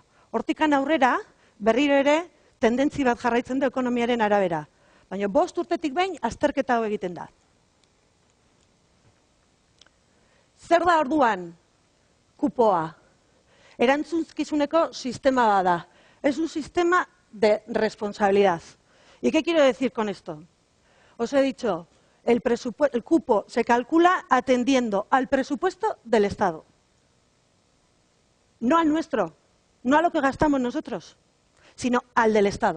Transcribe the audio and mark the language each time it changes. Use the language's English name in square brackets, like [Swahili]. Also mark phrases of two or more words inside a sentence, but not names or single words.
[Basque] Hortikan aurrera, berriro ere, tendentzi bat jarraitzen da ekonomiaren arabera. Baina 5 urtetik behin azterketa hau egiten da. Zer da orduan kupoa? Erantzukizuneko sistema bat da. [Spanish] Es un sistema de responsabilidad. ¿Y qué quiero decir con esto? Os he dicho, el cupo se calcula atendiendo al presupuesto del Estado. No al nuestro, no a lo que gastamos nosotros, sino al del Estado.